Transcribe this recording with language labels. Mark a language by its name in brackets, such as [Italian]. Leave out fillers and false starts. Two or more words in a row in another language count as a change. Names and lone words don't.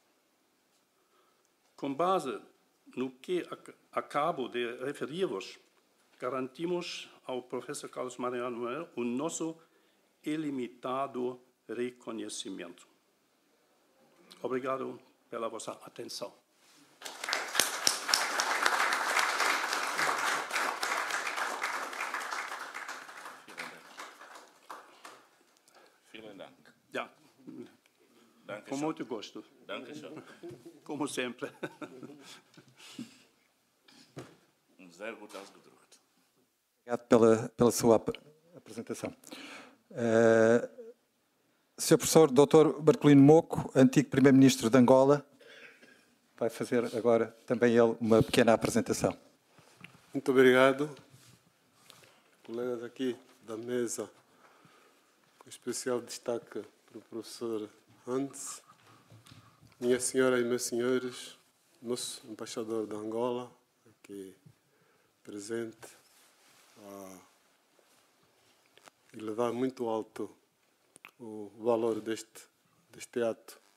[Portuguese] Com base no que acabo de referir-vos, garantimos ao professor Carlos Mariano Manuel o nosso ilimitado reconhecimento. Obrigado pela vossa atenção. [German] Vielen Dank. Ja, Danke [Portuguese] com [German] schön. [Portuguese] muito gosto, [German] Danke schön. [Portuguese] como sempre. [German] Sehr gut ausgedrückt. [Portuguese] Obrigado pela sua apresentação. Sr. Professor Dr. Bartolino Moco, antigo Primeiro-Ministro de Angola, vai fazer agora também ele uma pequena apresentação. Muito obrigado, colegas aqui da mesa, com especial destaque para o professor Hans, minha senhora e meus senhores, nosso embaixador de Angola, aqui presente, ele dá muito alto o valor deste ato.